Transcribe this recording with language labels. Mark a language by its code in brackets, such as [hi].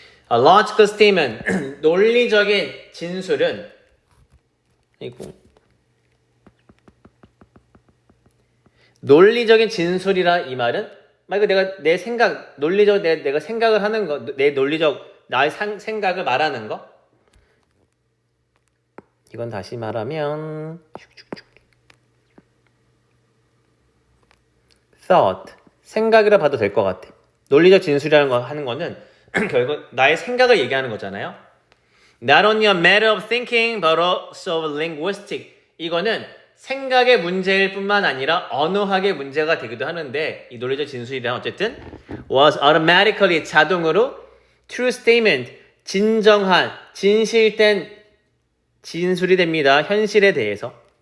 [en] A logical statement, [ko] 논리적인 진술은 논리적인 진술이라 이 말은 말 그대로 내가 내 생각, 논리적 내가 생각을 하는 거, 내 논리적 나의 생각을 말하는 거. 이건 다시 말하면 thought, 생각이라 봐도 될 것 같아. 논리적 진술이라는 거 하는 거는 결국 나의 생각을 얘기하는 거잖아요. [en] Not only a matter of thinking, but also linguistic. [ko] 이거는 생각의 문제일 뿐만 아니라 언어학의 문제가 되기도 하는데 이 논리적 진술이란 어쨌든 [en] was automatically [ko] 자동으로 [en] true statement, [ko] 진정한, 진실된 진술이 됩니다. 현실에 대해서.